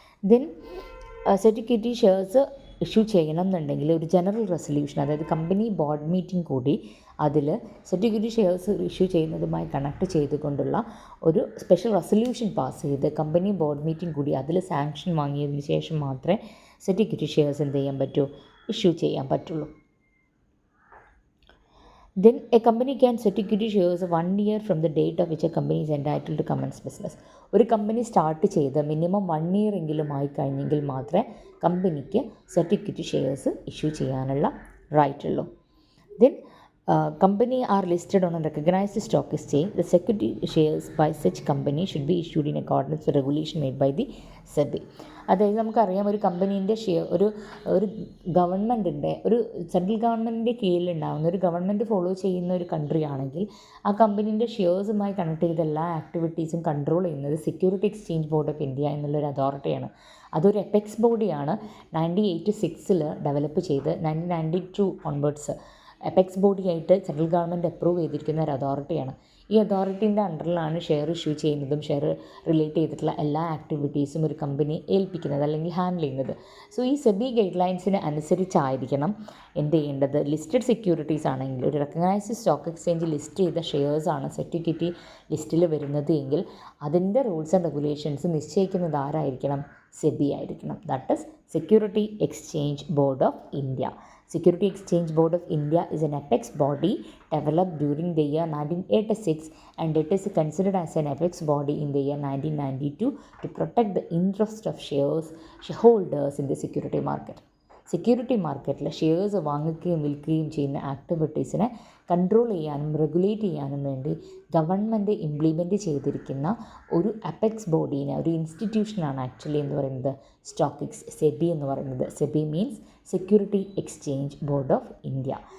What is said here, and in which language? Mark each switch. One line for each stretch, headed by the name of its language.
Malayalam: Then sweat equity shares issue ചെയ്യണം എന്നുണ്ടെങ്കിൽ ഒരു ജനറൽ റെസൊല്യൂഷൻ, അതായത് കമ്പനി ബോർഡ് മീറ്റിംഗ് കൂടി അതിൽ sweat equity shares issue ചെയ്യുന്നതുമായി connect ചെയ്തുകൊണ്ടുള്ള ഒരു സ്പെഷ്യൽ റെസൊല്യൂഷൻ പാസ് ചെയ്ത് കമ്പനി ബോർഡ് മീറ്റിംഗ് കൂടി അതിൽ സാങ്ഷൻ വാങ്ങിയതിന് ശേഷം മാത്രമേ സ്വെറ്റ് ഇക്വിറ്റി ഷെയർസ് എന്ത് ചെയ്യാൻ പറ്റൂ, ഇഷ്യൂ ചെയ്യാൻ പറ്റുള്ളൂ.
English: Then a company can set equity shares 1 year from the date of which a company is entitled to commence business.
Malayalam: ഒരു കമ്പനി സ്റ്റാർട്ട് ചെയ്ത് മിനിമം 1 year എങ്കിലും ആയി കഴിഞ്ഞെങ്കിൽ മാത്രമേ കമ്പനിക്ക് സെറ്റ് ഇക്വിറ്റി ഷെയർസ് ഇഷ്യൂ ചെയ്യാനുള്ള റൈറ്റ് ഉള്ളൂ.
English: Then company are listed on a recognized stock exchange. The security shares by such company should be issued in accordance with regulation made by the SEBI.
Malayalam: അതായത് നമുക്കറിയാം ഒരു കമ്പനീൻ്റെ share ഒരു ഗവൺമെൻറ്റിൻ്റെ ഒരു central ഗവൺമെൻറ്റിൻ്റെ കീഴിലുണ്ടാകുന്ന ഒരു ഗവൺമെൻറ് ഫോളോ ചെയ്യുന്ന ഒരു കൺട്രി ആണെങ്കിൽ ആ കമ്പനീൻ്റെ ഷെയർസുമായി കണക്ട് ചെയ്ത എല്ലാ ആക്ടിവിറ്റീസും കൺട്രോൾ ചെയ്യുന്നത് security exchange board of India എന്നുള്ളൊരു അതോറിറ്റിയാണ്. അതൊരു എപെക്സ് ബോഡിയാണ് 1986 ഡെവലപ്പ് ചെയ്ത് 1992 onwards apex ബോഡിയായിട്ട് central government approve ചെയ്തിരിക്കുന്ന ഒരു അതോറിറ്റിയാണ്. ഈ അതോറിറ്റീൻ്റെ അണ്ടറിലാണ് ഷെയർ ഇഷ്യൂ ചെയ്യുന്നതും ഷെയർ റിലേറ്റ് ചെയ്തിട്ടുള്ള എല്ലാ ആക്ടിവിറ്റീസും ഒരു കമ്പനി ഏൽപ്പിക്കുന്നത് അല്ലെങ്കിൽ ഹാൻഡിൽ ചെയ്യുന്നത്. സോ ഈ സെബി ഗൈഡ് ലൈൻസിന് അനുസരിച്ചായിരിക്കണം എന്ത് ചെയ്യേണ്ടത്. ലിസ്റ്റഡ് സെക്യൂരിറ്റീസ് ആണെങ്കിൽ ഒരു റെക്കഗ്നൈസ്ഡ് സ്റ്റോക്ക് എക്സ്ചേഞ്ച് ലിസ്റ്റ് ചെയ്ത ഷെയർസാണ് സെറ്റ് ഇക്വിറ്റി ലിസ്റ്റിൽ വരുന്നത് എങ്കിൽ അതിൻ്റെ റൂൾസ് ആൻഡ് റെഗുലേഷൻസ് നിശ്ചയിക്കുന്നത് ആരായിരിക്കണം, സെബി ആയിരിക്കണം.
English: That is security exchange board of India. Security Exchange Board of India is an apex body developed during the year 1986 and it is considered as an apex body in the year 1992 to protect the interest of shareholders in the security market.
Malayalam: Security മാർക്കറ്റിൽ shares വാങ്ങുകയും വിൽക്കുകയും ചെയ്യുന്ന ആക്ടിവിറ്റീസിനെ control ചെയ്യാനും regulate ചെയ്യാനും വേണ്ടി government implement ചെയ്തിരിക്കുന്ന ഒരു apex ബോഡീനെ, ഒരു ഇൻസ്റ്റിറ്റ്യൂഷനാണ് ആക്ച്വലി എന്ന് പറയുന്നത് സെബി എന്ന് പറയുന്നത്.
English: SEBI means security exchange board of India.